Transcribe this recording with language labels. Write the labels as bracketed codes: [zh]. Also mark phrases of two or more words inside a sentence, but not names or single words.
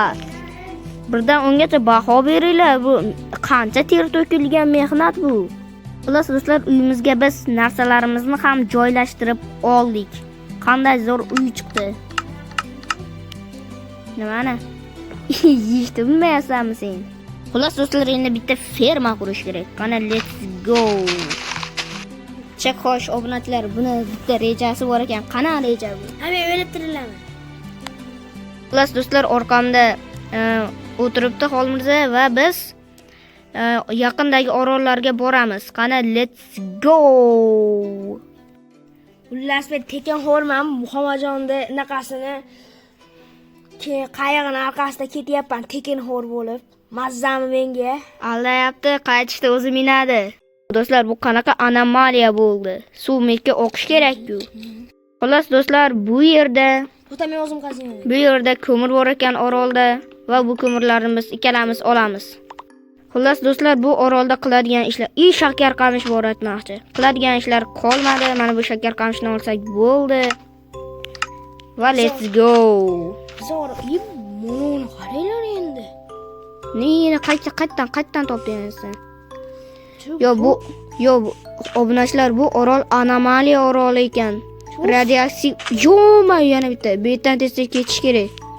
[uz] Birdan ungacha baho beringlar, bu qancha ter to'kilgan mehnat bu. Xullas do'stlar, uyimizga biz narsalarimizni ham joylashtirib oldik. Qanday zo'r uy chiqdi. Nimani? Yeyishni bilmayapsanmi sen? Xullas do'stlar, endi bitta ferma qurish kerak. Qani, [en] let's go. [uz] Chek xo'sh, obunachilar, buni bitta rejasi bor ekan. Qana reja bu? Men o'ylab turilaman. Xullas do'stlar, orqamda o'tiribdi Xolmirza va biz yaqindagi orollarga boramiz. Qani, [en] let's go. [uz] Xullas men tekin xo'rman, Muhammadjonda naqasini qayig'ini orqasida ketyapman, tekin xo'r bo'lib. Mazzami menga. Aldayapti, qaytishda o'zi minadi. Do'stlar, bu qanaqa anomaliya bo'ldi? Suv mekka oqish kerak-ku. Xullas do'stlar, bu yerda men o'zim qaziyman. Bu yerda ko'mir bor ekan orolda va bu ko'mirlarni biz ikkalamiz olamiz. Xullas do'stlar, bu orolda qiladigan ishlar, shakar qamish bor aytmoqchi. Qiladigan ishlar qolmadi. Mana bu shakar qamishni olsak bo'ldi. Va [en] let's go. [uz] Zo'r, buni qaranglar endi. Neni qaytdan topdingiz sen? Bu obunachilar, bu orol anomaliya oroli ekan. Radioaktiv. Yana bitta. Bu yerdan tezda ketish kerak.